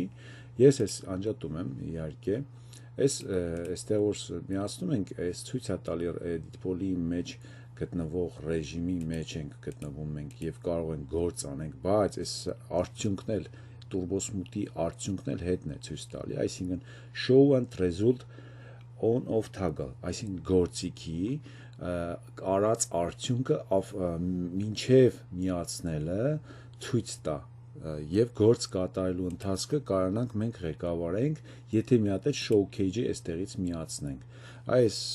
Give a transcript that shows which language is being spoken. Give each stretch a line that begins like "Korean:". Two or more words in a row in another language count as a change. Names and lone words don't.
Armenian: ես այս անջատում եմ իհարկե, այստեղ որ միացնում ենք, այս ցույց է տալի
English: edit poly-
Armenian: ի մեջ գտնվող ռեժիմի մեջ ենք գտնվում մենք եւ կարող ենք գործ անենք, բայց այս արդյունքն էլ Turbo Smooth-ի արդյունքն էլ հետն է ցույց տալի, այսինքն
English: show and result on of toggle,
Armenian: այսինքն գործիքի արած արդյունքը մինչև միացնելը ցույց տա եւ գործ կատարելու ընթացքը կարողանանք մենք ղեկավարենք, եթե մի հատ էլ showcase-ը այստեղից միացնենք։ Այս